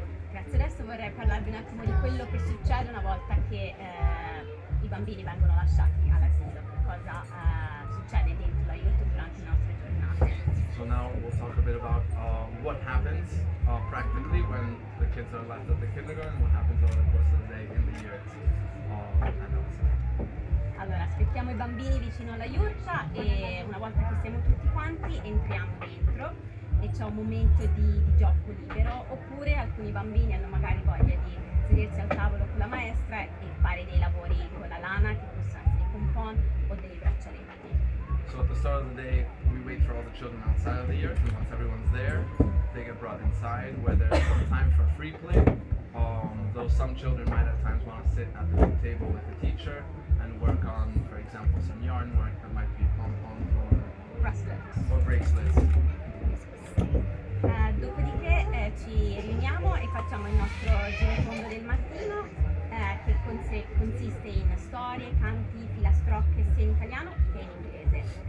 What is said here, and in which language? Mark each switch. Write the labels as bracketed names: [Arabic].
[Italian] Grazie, adesso vorrei parlarvi un attimo di quello che succede una volta che i bambini vengono lasciati all'asilo, cosa succede dentro l'aiuto durante le nostre giornate. [English] So now we'll talk a bit about what happens practically when the kids are left at the kindergarten, what happens over the course of the day in the year and outside. [Italian] Allora, aspettiamo i bambini vicino alla yurta e una volta che siamo tutti quanti entriamo dentro e c'è un momento di gioco libero, oppure alcuni bambini hanno magari voglia di sedersi al tavolo con la maestra e fare dei lavori con la lana, che possono essere dei pompon o dei braccialetti. [English] So at the start of the day, we wait for all the children outside of the yurt, and once everyone's there, they get brought inside where there's some time for free play. Though some children might at times want to sit at the big table with the teacher and work on, for example, some yarn work that might be pom-poms or bracelets. [Italian] Dopodiché ci riuniamo e facciamo il nostro girotondo del mattino che consiste in storie, canti, filastrocche sia in italiano che in inglese.